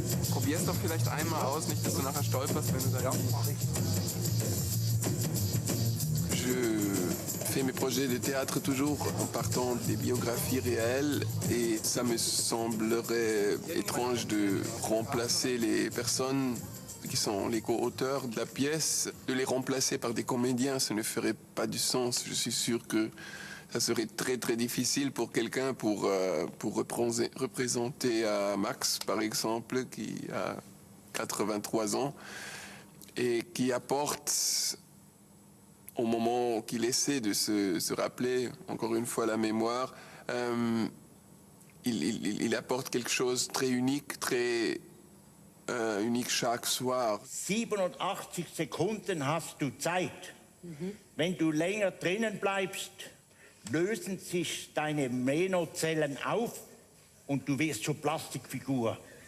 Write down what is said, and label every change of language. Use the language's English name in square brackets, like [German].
[German] Probier es doch vielleicht einmal aus, nicht, dass du nachher stolperst, wenn du da... [French] Je fais mes projets de théâtre toujours en partant des biographies réelles et ça me semblerait étrange de remplacer les personnes qui sont les co-auteurs de la pièce, de les remplacer par des comédiens, ça ne ferait pas du sens. Je suis sûr que ça serait très très difficile pour quelqu'un pour représenter Max, par exemple, qui a 83 ans et qui apporte, au moment qu'il essaie de se rappeler, encore une fois, la mémoire, il apporte quelque chose de très unique, très unique chaque soir. [German] 87 Sekunden hast du Zeit. Wenn du länger drinnen bleibst, lösen sich deine Menozellen auf und du wirst zur Plastikfigur.